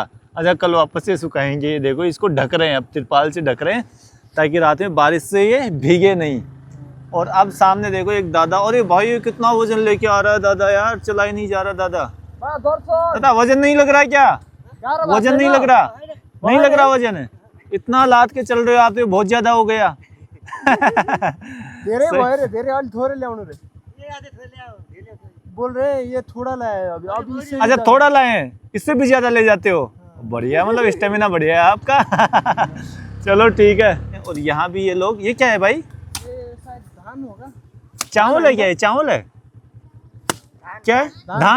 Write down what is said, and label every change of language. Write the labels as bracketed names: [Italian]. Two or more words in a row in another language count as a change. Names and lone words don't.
[Hindi] अच्छा कल वापस से सुखाएंगे। ये देखो इसको ढक रहे हैं, अब तिरपाल से ढक रहे हैं ताकि रात में बारिश से ये भीगे नहीं। और अब सामने देखो एक दादा। और ये भाई ये कितना वजन लेके आ रहा है दादा यार, चला ही नहीं जा रहा दादा। दादा वजन नहीं लग रहा क्या? वजन नहीं लग रहा? नहीं लग रहा वजन है? इतना लाद के चल रहे हो आप तो बहुत ज्यादा हो गया। [Nepali] धेरै भयो रे, धेरै अलि थोरै ल्याउनु रे। [Hindi] बोल रहे हैं ये थोड़ा लाया है अभी इससे अच्छा थोड़ा लाए हैं, इससे भी ज्यादा ले जाते हो। बढ़िया, मतलब स्टेमिना बढ़िया है आपका। चलो ठीक है। और यहाँ भी ये लोग, ये क्या है भाई? ये शायद धान होगा। चावल है क्या? ये चावल है क्या है? धान,